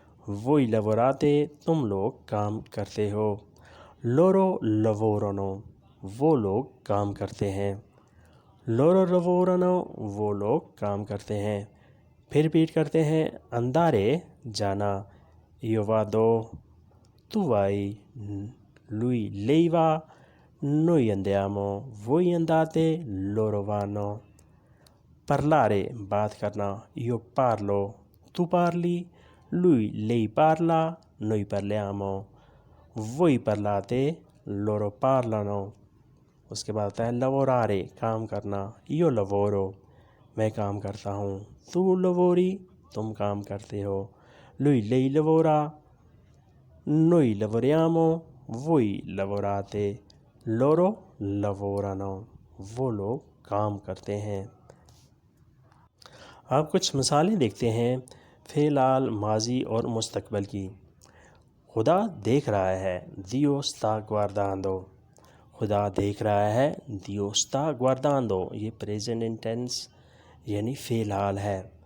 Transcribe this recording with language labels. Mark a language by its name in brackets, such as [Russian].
[Italian] Voi lavorate [Urdu] تم لوگ کام کرتے ہو. [Italian] Loro lavorano [Urdu] وہ لوگ کام کرتے ہیں. [Italian] Loro lavorano [Urdu] وہ لوگ کام کرتے ہیں. پھر ریپیٹ کرتے ہیں andare جانا. [Italian] Io vado tu vai, lei va, noi andiamo, voi andate, loro vanno. [Urdu] Parlare بات کرنا. [Italian] Io parlo, tu parli, lei parla, noi parliamo, voi parlate, loro parlano. [Urdu] اس کے بعد آتا ہے lavorare کام کرنا. [Italian] Io lavoro [Urdu] میں کام کرتا ہوں. [Italian] Tu lavori [Urdu] تم کام کرتے ہو. [Italian] Lei lavora, noi lavoriamo, voi lavorate, loro lavorano [Urdu] وہ لوگ کام کرتے ہیں. آپ کچھ مثالیں دیکھتے ہیں فعل حال ماضی اور مستقبل کی. خدا دیکھ رہا ہے. [Italian] Dio sta guardando [Urdu] خدا دیکھ رہا ہے. [Italian] Dio sta guardando [Urdu] یہ پریزنٹ انٹینس یعنی فعل حال ہے.